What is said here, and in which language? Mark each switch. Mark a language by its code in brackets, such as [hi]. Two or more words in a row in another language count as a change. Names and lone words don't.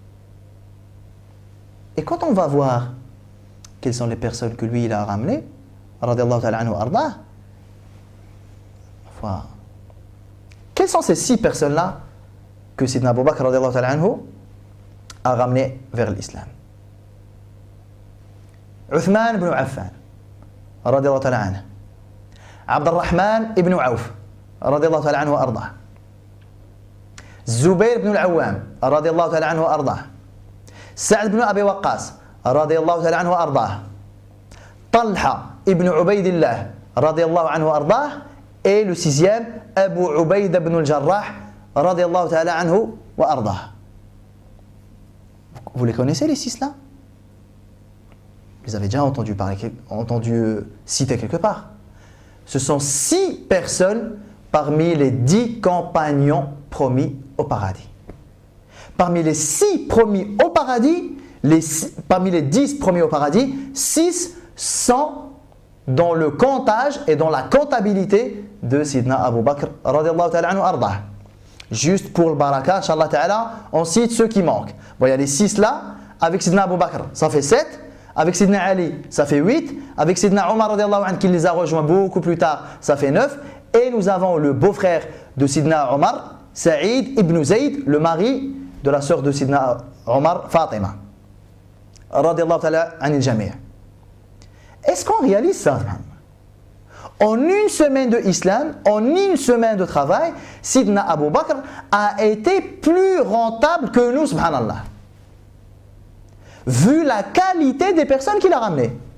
[fr] Et quand on va voir quelles sont les personnes que lui il a ramenées, [ar] رضي الله تعالى عنه أرضاه, [fr] quelles sont ces 6 personnes-là que Sidna Abu Bakr [ar] رضي الله تعالى عنه [fr] a ramenées vers l'islam? [ar] عثمان بن عفان رضي الله تعالى عنه، عبد الرحمن بن عوف رضي الله تعالى عنه أرضاه، الزبير بن العوام رضي الله تعالى عنه أرضاه، سعد بن أبي وقاص رضي الله تعالى عنه أرضاه، طلحة بن عبيد الله رضي الله عنه أرضاه, [fr] et le 6e, [ar] أبو عبيد بن الجراح رضي الله تعالى عنه وأرضاه. [fr] Vous les connaissez les 6 là? Vous les avez déjà entendu citer quelque part. Ce sont 6 personnes parmi les 10 compagnons promis au paradis. Parmi les 6 promis au paradis, parmi les 10 promis au paradis, 6 sont dans le comptage et dans la comptabilité de Sidna Abu Bakr [ar] رضي الله تعالى عنه أرضاه. [fr] Juste pour le baraka, [ar] إن شاء الله تعالى, [fr] on cite ceux qui manquent. Bon, il y a les 6 là, avec Sidna Abu Bakr, ça fait 7. Avec Sidna Ali, ça fait 8. Avec Sidna Omar [ar] رضي الله عنه, [fr] qui les a rejoints beaucoup plus tard, ça fait 9. Et nous avons le beau-frère de Sidna Omar, Saïd ibn Zayd, le mari de la sœur de Sidna Omar, Fatima. [ar] رضي الله تعالى عن الجميع'. [fr] Est-ce qu'on réalise ça? En une semaine de islam, en une semaine de travail, Sidna Abu Bakr a été plus rentable que nous, subhanallah. Vu la qualité des personnes qu'il a ramenées.